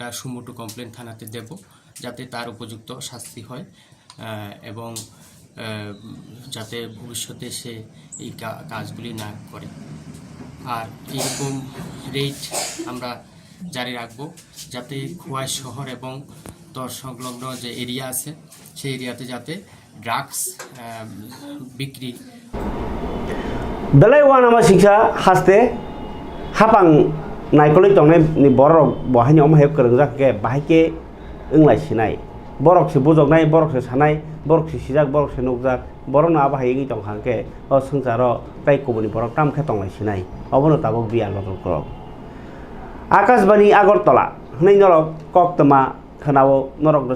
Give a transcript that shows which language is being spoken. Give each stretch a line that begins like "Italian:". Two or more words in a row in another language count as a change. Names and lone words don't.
English: suo motu complain
Bangla: থানাতে দেব যাতে তার উপযুক্ত শাস্তি হয় এবং যাতে ভবিষ্যতে সে এই কাজগুলি না করে আর এরকম রেট আমরা জারি রাখবো, যাতে খোয়াই শহর এবং তর সংলগ্ন যে এরিয়া আছে সেই এরিয়াতে যাতে ড্রাগস বিক্রি
Kok Borok: Belai wana ma siksa haste hapang naikoli tongnai ni borok bahai om heb kereng ke bahai ke englai sinai borok se bojognai borok se sanai borok se sijak borok se nukjak borok na bahai ngi tong hangke o sungsaro tai kobuni borok tam khe tonglai sinai obono tabok bial botol krok Akashbani Agartala hnai norok koktama khanao norok do